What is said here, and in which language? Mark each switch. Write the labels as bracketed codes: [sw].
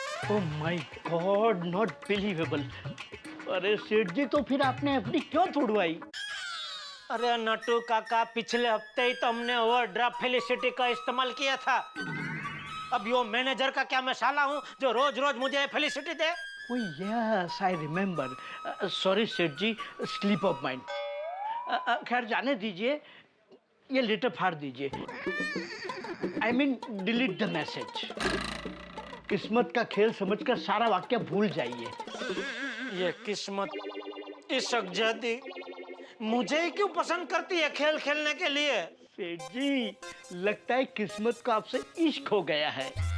[en] Oh my God, not believable. [hi] अरे सेठ जी, तो फिर आपने एफडी क्यों तोड़वाई? अरे नटू काका, पिछले हफ्ते ही तो हमने ओवरड्राफ्ट फैसिलिटी का इस्तेमाल किया था। अब यो मैनेजर का क्या मैं साला हूँ जो रोज रोज मुझे facility दे? [en] Oh yes, I remember. Sorry सेठ जी, slip of mind. [hi] खैर जाने दीजिए, ये लेटर फाड़ दीजिए। [en] I mean delete the message. [hi] किस्मत का खेल समझकर सारा वाक्य भूल जाइए। ये किस्मत इश्क जाती मुझे ही क्यों पसंद करती है खेल खेलने के लिए? सेठ जी, लगता है किस्मत को आपसे इश्क हो गया है।